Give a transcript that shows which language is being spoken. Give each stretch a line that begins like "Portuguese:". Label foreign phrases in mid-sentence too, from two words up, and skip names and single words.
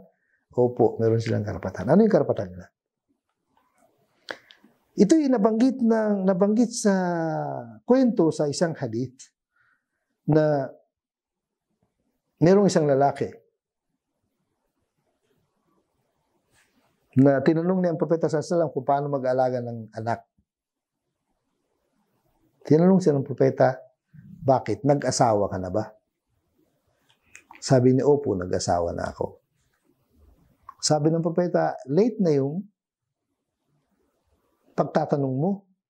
Filipino: Opo, meron silang karapatan. Ano yung karapatan nila? Ito yung nabanggit sa kwento sa isang hadith na merong isang lalaki na tinanong niya ang propeta
Arabic: صلى الله عليه وسلم
Filipino: kung paano mag-aalaga ng anak. Tinanong siya ng propeta, bakit? Nag-asawa ka na ba? Sabi niya, opo, nag-asawa na ako. Sabi ng propeta, late na yung pagtatanong mo.